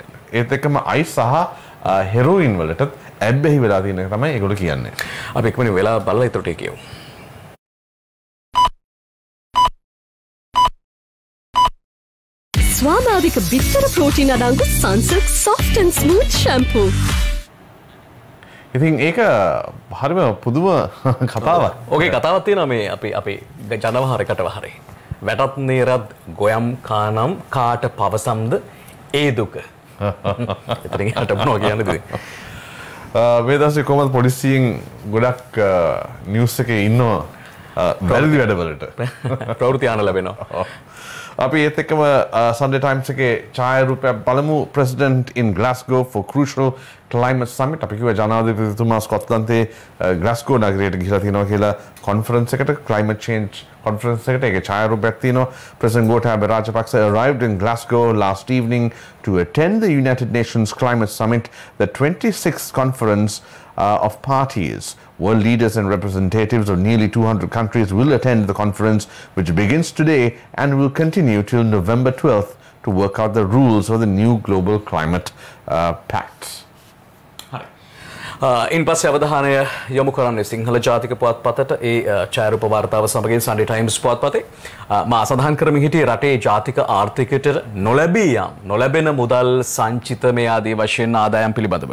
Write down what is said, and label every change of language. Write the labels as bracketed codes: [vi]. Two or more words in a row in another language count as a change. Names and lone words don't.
[si] ඒත් එක්කම අයිස් සහ හෙරෝයින් වලට ඇබ්බැහි වෙලා තියෙන එක තමයි ඒගොල්ලෝ කියන්නේ. අපි එක්කම වෙලා බලලා ඊටට කියමු. ස්වාභාවික බිත්තර ප්‍රෝටීන් අඩංගු සන්සිල්ක් [en] soft and smooth shampoo. [si] ඉතින් ඒක හරිම පුදුම කතාවක්. ඕකේ කතාවක් තියෙනවා මේ අපි ජනවහරකට වහරේ. වැටත් නේරත් ගොයම් කානම් කාට පවසම්ද ඒ දුක. එතනින් යට මොනවා කියන්නද? මේ දවසේ කොහමද පොලිසියෙන් ගොඩක් නිවුස් එකේ ඉන්නවා වැරදි වැඩවලට ප්‍රවෘත්ති ආන ලැබෙනවා. අපි ඒත් එක්කම Sunday Times එකේ ඡායාරූපයක් බලමු. [en] President in Glasgow for crucial climate summit. [si] අපි කිව්වා ජනාධිපතිතුමා ස්කොට්ලන්තයේ ග්ලාස්ගෝ නගරයට ගිහිලා තියෙනවා කියලා conference එකට, [en] climate change conference එකට. [si] ඒකේ ඡායාරූපයක් තියෙනවා. [en] President Gotabaya Rajapaksa arrived in Glasgow last evening to attend the United Nations Climate Summit, the 26th conference of parties. World leaders and representatives of nearly 200 countries will attend the conference, which begins today and will continue till November 12th to work out the rules of the new global climate pact. [si] ඉන් පස්සේ අවධානය යොමු කරන්නේ සිංහල ජාතික පුවත්පතට ඒ ඡායාරූප වාර්තාව සමගින් Sunday Times පුවත්පතේ මා සඳහන් කරමින් හිටියේ රටේ ජාතික ආර්ථිකයට නොලැබෙන මුදල් සංචිතමය ආදී වශයෙන් ආදායම් පිළිබඳව.